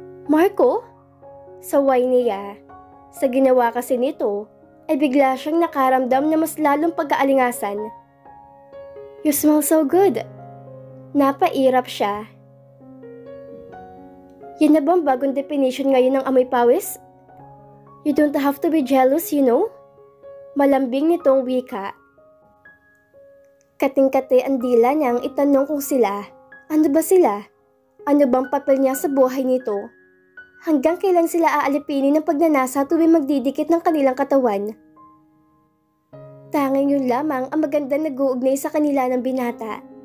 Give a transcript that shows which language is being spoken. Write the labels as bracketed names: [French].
[Filipino] Marco? Saway niya. Sa ginawa kasi nito, ay bigla siyang nakaramdam na mas lalong pag-aalingasan. [English] You smell so good. [Filipino] Napairap siya. Yan na bang bagong definition ngayon ng amoy pawis? [English] You don't have to be jealous, you know? [Filipino] Malambing nitong wika. Kating-kate ang dila niyang itanong kung sila. Ano ba sila? Ano bang papel niya sa buhay nito? Hanggang kailan sila aalipinin ng pagnanasa tuwing magdidikit ng kanilang katawan? Tanging yun lamang ang magandang nag-uugnay sa kanila ng binata.